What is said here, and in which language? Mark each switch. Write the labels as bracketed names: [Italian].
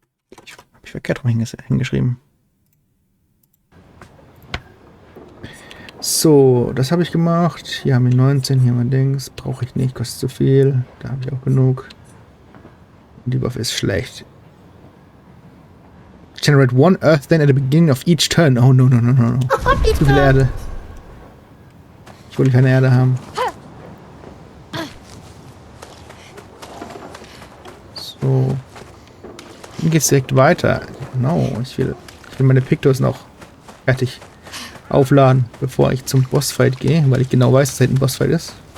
[German] Habe ich verkehrt rum hingeschrieben. So, das habe ich gemacht. Hier haben wir 19, hier haben wir Dings. Brauche ich nicht, kostet zu viel. Da habe ich auch genug. Und die Waffe ist schlecht. [English] Generate one Earth then at the beginning of each turn. Oh, no. [German] Zu viel Erde. Ich wollte keine Erde haben. So. Dann geht's direkt weiter. Genau, ich will meine Pictos noch fertig aufladen, bevor ich zum Bossfight gehe, weil ich genau weiß, dass da ein Bossfight ist.